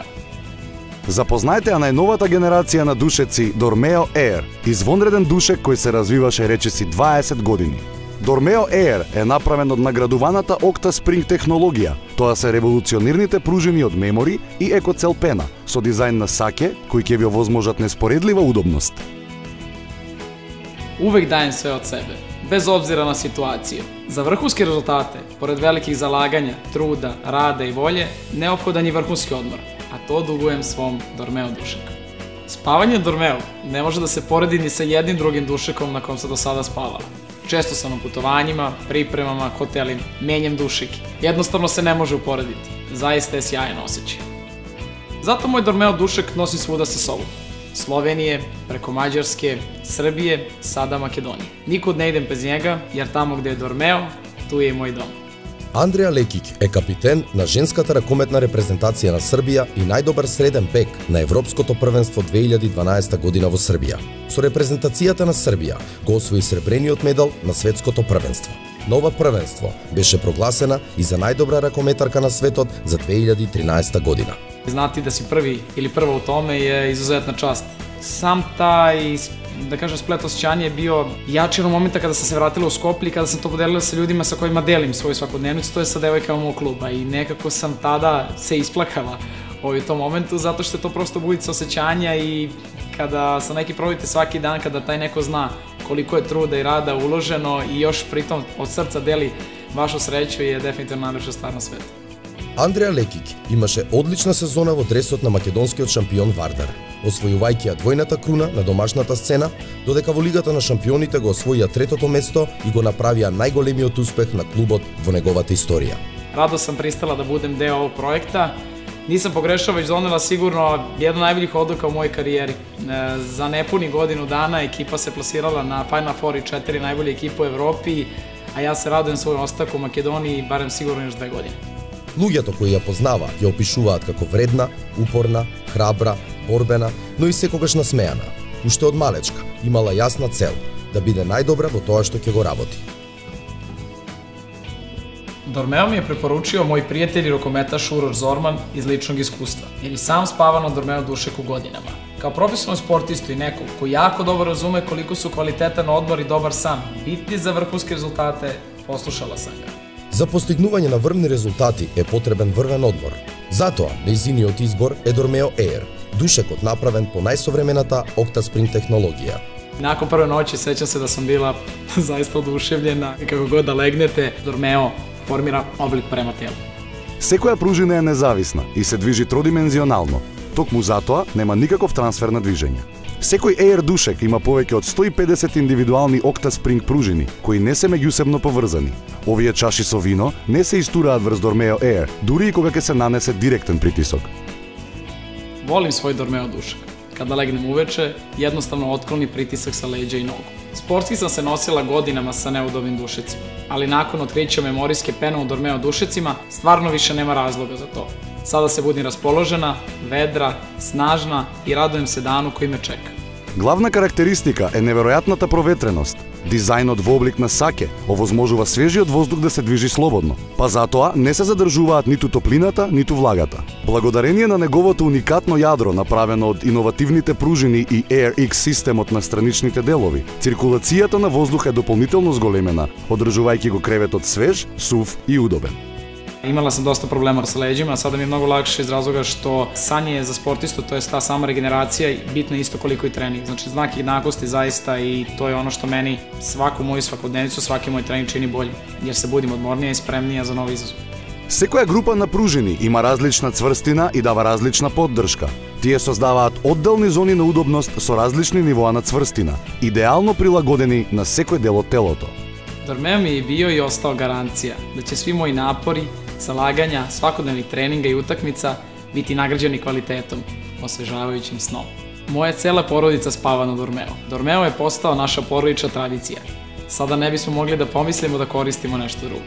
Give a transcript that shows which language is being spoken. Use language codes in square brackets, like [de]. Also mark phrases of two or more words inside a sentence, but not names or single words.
[mk] Запознајте ја најновата генерација на душеци Dormeo Air, извонреден душек кој се развиваше речиси 20 години. Dormeo Air е направен од наградуваната OctaSpring технологија. Тоа се револуционирните пружини од мемори и екоцел пена, со дизајн на саке, кој ќе ви овозможат неспоредлива удобност. [sr] Увек даjem sve od sebe, bez obzira na situaciju. Za vrhunske rezultate, pored velikih zalaganja, truda, rada i volje, neophodan je vrhunski odmor, a to dugujem svom Dormeo dušeku. Spavanje Dormeo ne može da se poredi ni sa jednim drugim dušekom na kom se do sada spavala. Često sam na putovanjima, pripremama, hotelima, menjam dušeke. Jednostavno se ne može uporediti. Zaista je sjajan osjećaj. Zato moj Dormeo dušek nosim svuda sa sobom. Slovenije, preko Mađarske, Srbije, sada Makedonije. Nikud ne idem bez njega, jer tamo gde je Dormeo, tu je i moj dom. [mk] Андреја Лекиć е капитен на женската ракометна репрезентација на Србија и најдобар среден бек на Европското првенство 2012 година во Србија. Со репрезентацијата на Србија го освои сребрениот медал на светското првенство. Нова првенство беше прогласена и за најдобра ракометарка на светот за 2013 година. [sr] Znati da si prvi ili prva u tome je izuzetna čast. Sam taj, da kažem, splet osjećanja je bio jači od momenta kada sam se vratila u Skoplje i kada sam to podelila sa ljudima sa kojima delim svoju svakodnevnicu, to je sa devojkama mog kluba i nekako sam tada se isplakala u tom momentu zato što je to prosto budica osjećanja i kada sa neki probite svaki dan, kada taj neko zna koliko je truda i rada uloženo i još pritom od srca deli vašu sreću je definitivno najlepša stvar na svetu. [mk] Андреја Лекиć имаше одлична сезона во дресот на македонскиот шампион Вардар, освојувајќи ја двојната круна на домашната сцена, додека во Лигата на шампионите го освоија третото место и го направија најголемиот успех на клубот во неговата историја. [sr] Rado sam pristala da budem deo ovog projekta. Nisam pogrešao, već donela sigurno jedna od najboljih odluka u mojoj karijeri. Za nepuni godinu dana ekipa se plasirala na Final Four i 4 najbolje ekipe u Evropi, a ja se radujem svoj ostak u Makedoniji barem sigurno još 2 godine. [mk] Луѓето кои ја познаваат ја опишуваат како вредна, упорна, храбра, борбена, но и секогаш насмеана. Уште од малечка имала јасна цел да биде најдобра во тоа што ќе го работи. [sr] Dormeo mi je preporučio moj prijatelj i rukometaš Uroš Zorman iz ličnog iskustva, jer i sam spava na Dormeo dušeku godinama. Kao profesionalni sportistu i neko koji jako dobro razume koliko su kvalitetan odmor i dobar san bitni za vrhunske rezultate, poslušala sam ga. [mk] За постигнување на врвни резултати е потребен врвен одмор. Затоа, нејзиниот избор е Dormeo Air, душекот направен по најсовремената OctaSpring технологија. [sr] Nakon prve noći sećam se da sam bila zaista oduševljena i kako god da legnete, Dormeo formira oblik prema telu. [mk] Секоја пружина е независна и се движи тродимензионално. Токму затоа нема никаков трансфер на движење. Секој Air душек има повеќе од 150 индивидуални OctaSpring пружини, кои не се меѓусебно поврзани. Овие чаши со вино не се истураат врз Dormeo Air, дури и кога ќе се нанесе директен притисок. [sr] Volim svoj Dormeo dušek. Kada legnem uveče, jednostavno otkloni pritisak sa leđa i nogu. Sportski sam se nosila godinama sa neudobnim dušecima, ali nakon otkrića memorijske pene u Dormeo dušecima, stvarno više nema razloga za to. Sada se budim raspoložena, vedra, snažna i radujem se danu koji me čeka. [mk] Главна карактеристика е неверојатната проветреност. Дизајнот во облик на саке овозможува свежиот воздух да се движи слободно, па затоа не се задржуваат ниту топлината, ниту влагата. Благодарение на неговото уникатно јадро направено од иновативните пружини и AirX системот на страничните делови, циркулацијата на воздух е дополнително зголемена, одржувајќи го креветот свеж, сув и удобен. [sr] Imala sam dosta problema sa leđima, a sada mi je mnogo lakše iz razloga što sanje za sportistu, to je ta sama regeneracija, bitna isto koliko i trening. Znači znak jednakosti zaista i to je ono što meni svaku moju svakodnevnicu, svaki moj trening čini bolje, jer se budim odmornija i spremnija za novi izazov. [mk] Секоја група на пружини има различна цврстина и дава различна поддршка. Тие создаваат одделни зони на удобност со различни нивоа на цврстина, идеално прилагодени на секој дел од телото. [sr] Dormeo mi je bio i ostao garancija da će svi moji napori, zalaganja, svakodnevnih treninga i utakmica biti nagrađeni kvalitetom, osvežavajućim snom. Moja cela porodica spava na Dormeo. Dormeo je postao naša porodična tradicija. Sada ne bismo mogli da pomislimo da koristimo nešto drugo.